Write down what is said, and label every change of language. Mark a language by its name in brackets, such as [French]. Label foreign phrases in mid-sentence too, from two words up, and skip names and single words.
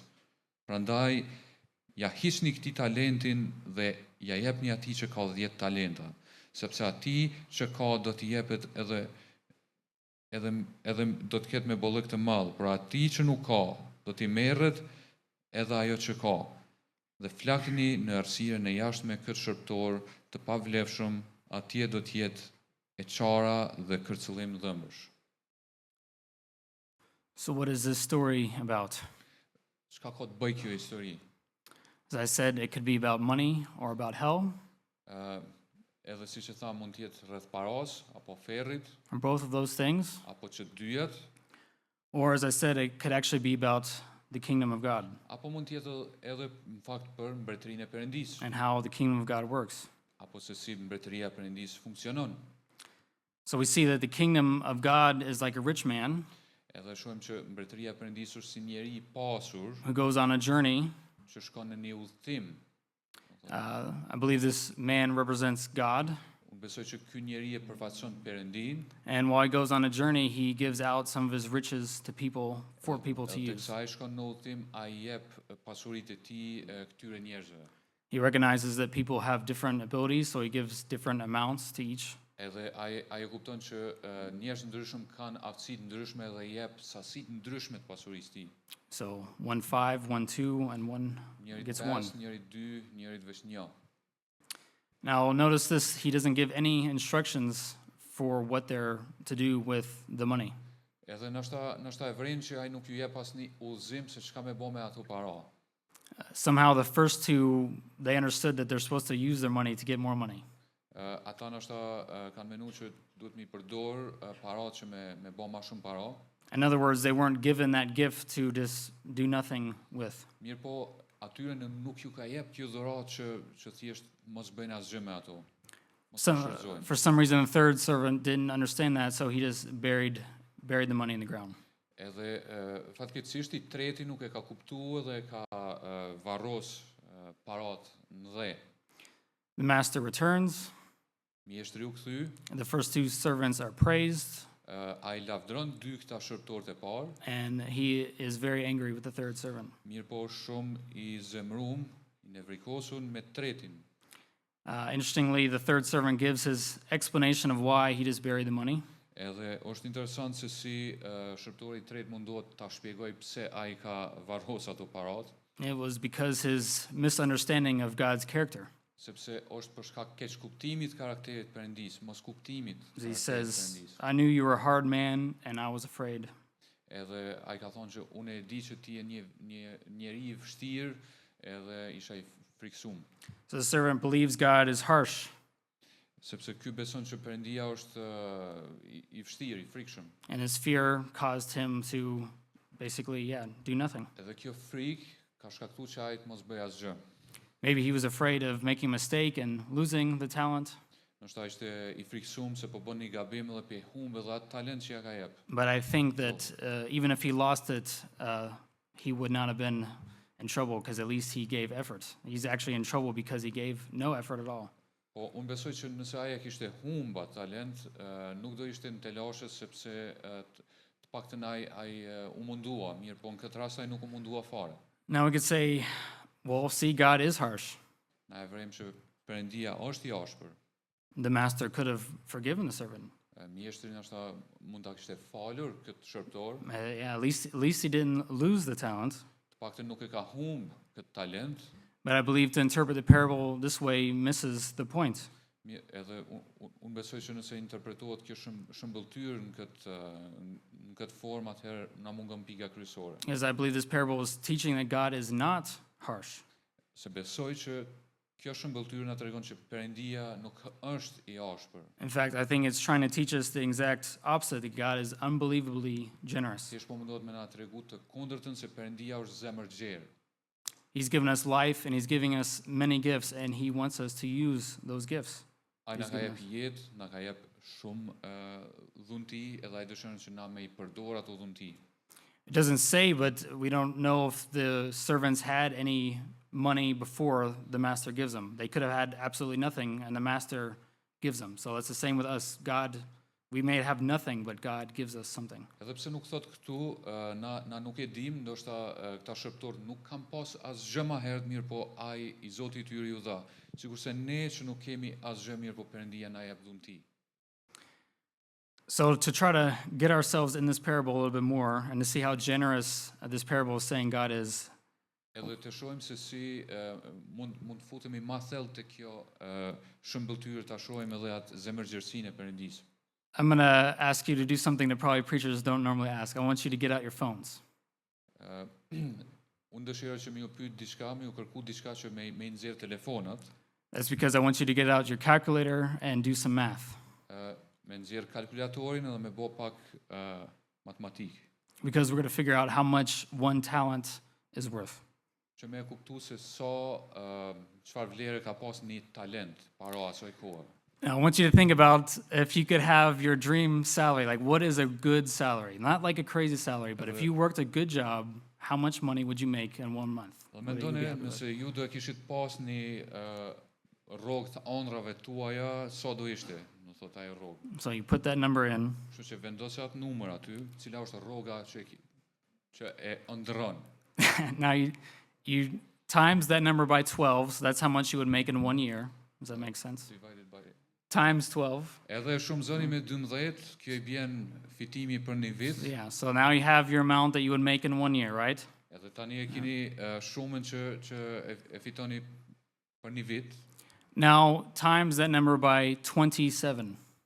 [Albanian] Prandaj ja hiqni këtij talentin dhe ja jepni atij që ka 10 talenta, sepse atij që ka do t'i jepet edhe do të ketë me bollëk të madh, por atij që nuk ka do t'i merret edhe ajo që ka. Dhe flakni në errësirën e jashtme këtë shërptor të pavlefshëm, atje do të jetë e çara dhe kërcëllim dhëmbësh. [English] So what is this story about? [Albanian] Çka ka të bëjë kjo histori? [English] As I said, it could be about money or about hell, [Albanian] Edhe siç e tha, mund të jetë rreth paras apo ferrit, [English] or both of those things. [Albanian] apo që dyjat, [English] Or as I said, it could actually be about the kingdom of God [Albanian] apo mund të jetë edhe në fakt për mbretërinë e Perëndisë, [English] and how the kingdom of God works. [Albanian] apo se si mbretëria e Perëndisë funksionon. [English] So we see that the kingdom of God is like a rich man, [Albanian] Edhe shohim që mbretëria e Perëndisë është si njeri I pasur [English] who goes on a journey. [Albanian] që shkon në një udhëtim. [English] I believe this man represents God. [Albanian] Unë besoj që ky njeri e përfaqëson Perëndin, [English] And while he goes on a journey, he gives out some of his riches to people, for people to [Albanian] edhe [English] use. [Albanian] teksa ai shkon në udhëtim, ai jep pasuritë e tij këtyre njerëzve. [English] He recognizes that people have different abilities, so he gives different amounts to each. [Albanian] Edhe ai e kupton që njerëz ndryshëm kanë aftësi të ndryshme dhe I jep sasi të ndryshme të pasurisë tij. [English] So 1 5, 1 2, and one [Albanian] Njëri [English] gets 5, 1. [Albanian] njëri 2, njëri veç 1. [English] Now notice this: he doesn't give any instructions for what they're to do with the money. [Albanian] Edhe ndoshta e vren që ai nuk ju jep asnjë udhëzim se çka me bë me ato para. [English] Somehow, the first two, they understood that they're supposed to use their money to get more money. [Albanian] Ata ndoshta kanë menuar që duhet mi përdor paratë që me bë më shumë para. [English] In other words, they weren't given that gift to just do nothing with. [Albanian] Mirë po, atyre nuk ju ka jep kjo dhuratë që thjesht mos bëjnë asgjë me ato. Mos [English] Some, [Albanian] shfrytëzojnë. [English] for some reason, the third servant didn't understand that, so he just buried the money in the ground. [Albanian] Edhe fatkeqësisht I treti nuk e ka kuptuar dhe ka varros paratë në dhe. [English] The master returns. [Albanian] Mjeshtri u kthy, [English] The first two servants are praised, [Albanian] ai lavdron dy këta shërptorët e parë, [English] and he is very angry with the third servant. [Albanian] mirë po shumë I zemrum, I nevrikosur me tretin. [English] Interestingly, the third servant gives his explanation of why he just buried the money. [Albanian] Edhe është interesant se si shërptori I tretë mundohet ta shpjegoj pse ai ka varros ato paratë, [English] It was because his misunderstanding of God's character. [Albanian] sepse është për shkak keq kuptimit karakterit Perëndis, mos kuptimit [English] He [Albanian] karakterit [English] says, [Albanian] Perëndis. [English] I knew you were a hard man, and I was afraid. [Albanian] Edhe ai ka thonë që unë e di që ti je një njeri I vështirë edhe isha I friksuar. [English] So the servant believes God is harsh, [Albanian] Sepse ky beson që Perëndia është I vështirë, I frikshëm. [English] and his fear caused him to basically, do nothing. [Albanian] Edhe kjo frikë ka shkaktuar që ai të mos bëj asgjë. [English] Maybe he was afraid of making a mistake and losing the talent, [Albanian] Ndoshta ishte I friksuar se po bën një gabim dhe pe humbe dhe atë talent që ja ka jep. [English] but I think that even if he lost it, he would not have been in trouble because at least he gave effort. He's actually in trouble because he gave no effort at all. [Albanian] Po unë besoj që nëse ai e kishte humba talent, nuk do ishte në telashe sepse të paktën ai u mundua, mirë, po në këtë rast ai nuk u mundua fare. [English] Now we could say, well, see, God is harsh. [Albanian] Na e vrem që Perëndia është I ashpër. [English] The master could have forgiven the servant. [Albanian] Mjeshtri ndoshta mund ta kishte falur këtë shërptor, [English] At least he didn't lose the talent. [Albanian] të paktën nuk e ka humb këtë talent, [English] But I believe to interpret the parable this way misses the point. [Albanian] edhe unë besoj që nëse interpretohet kjo shëmbëltyr në këtë formë, atëherë na mungon pika kryesore. [English] Because I believe this parable is teaching that God is not harsh. [Albanian] Se besoj që kjo shëmbëltyr na tregon që Perëndia nuk është I ashpër. [English] In fact, I think it's trying to teach us the exact opposite, that God is unbelievably generous. [Albanian] Thjesht po mundohet me na tregu të kundërtën se Perëndia është zemër gjerë. [English] He's given us life and he's giving us many gifts, and he wants us to use those gifts. [Albanian] Ai na [English] He's [Albanian] ka [English] given [Albanian] jep jetë, na ka jep shumë dhunti edhe ai dëshiron që na me I përdor ato dhunti. [English] It doesn't say, but we don't know if the servants had any money before the master gives them. They could have had absolutely nothing, and the master gives them. So it's the same with us. We may have nothing, but God gives us something. [Albanian] Edhe pse nuk thot këtu, na nuk e dim, ndoshta këta shërptor nuk kanë pas asgjë më herët, mirë po ai I Zoti I tyre ju dha. Sikurse ne që nuk kemi asgjë, mirë po Perëndia na jep dhunti. [English] So to try to get ourselves in this parable a little bit more and to see how generous this parable is saying God is, [Albanian] Edhe të shohim se si mund futemi më thellë te kjo shëmbëltyr, ta shohim edhe atë zemërgjersinë e Perëndisë. [English] I'm going to ask you to do something that probably preachers don't normally ask. I want you to get out your phones. [Albanian] Unë dëshiroj që më ju pyet diçka, më ju kërku diçka që me nxjerr telefonat, [English] That's because I want you to get out your calculator and do some math. [Albanian] me nxjerr kalkulatorin edhe me bë pak matematikë, [English] Because we're going to figure out how much one talent is worth. [Albanian] që me e kuptu se çfarë vlere ka pas një talent para asaj kohe. [English] Now, I want you to think about if you could have your dream salary, like what is a good salary? Not like a crazy salary, but if you worked a good job, how much money would you make in 1 month? [Albanian] Dhe [English] What would you be [Albanian] mendoni [English] happy with? [Albanian] nëse ju do e kishit pas një rrogë të ëndrave tuaja, sa do ishte, do thot ajo rrogë. [English] So you put that number in, [Albanian] Kështu që vendosja atë numër aty, cila është rroga që e ëndrron. [English] now you times that number by 12, so that's how much you would make in 1 year. Does that make sense? Divided by Times 12. [Albanian] Edhe shumë zëni me 12, kjo i bjen fitimi për një vit. [English] Yeah, so now you have your amount that you would make in 1 year, right? [Albanian] Edhe tani e keni shumën që e fitoni për një vit. [English] Now times that number by 27.